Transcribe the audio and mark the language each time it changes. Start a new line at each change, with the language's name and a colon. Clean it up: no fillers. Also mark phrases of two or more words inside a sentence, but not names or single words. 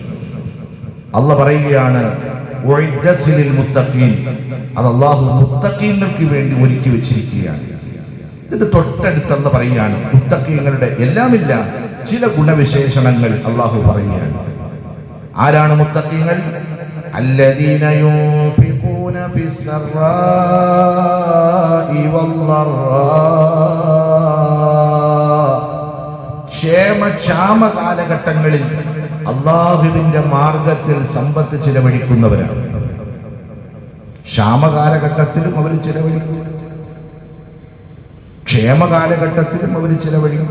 Malayalam: അള്ളാഹ് പറയുകയാണ്, അത് അള്ളാഹു മുത്തഖീങ്ങൾക്ക് വേണ്ടി ഒരുക്കി വെച്ചിരിക്കുകയാണ്. ഇത് തൊട്ടടുത്തെന്ന് പറയുകയാണ് മുത്തഖീങ്ങളുടെ എല്ലാമില്ല ചില ഗുണവിശേഷണങ്ങൾ അള്ളാഹു പറയുകയാണ്. ആരാണ് മുത്തഖീങ്ങൾ?
Arabic: الذين ينفقون في السراء والضراء
Malayalam: ക്ഷേമ കാലഘട്ടങ്ങളിൽ അള്ളാഹുവിന്റെ മാർഗത്തിൽ സമ്പത്ത് ചിലവഴിക്കുന്നവരാണ്. ക്ഷാമകാലഘട്ടത്തിലും അവർ ചിലവഴിക്കും, ക്ഷേമകാലഘട്ടത്തിലും അവർ ചിലവഴിക്കും.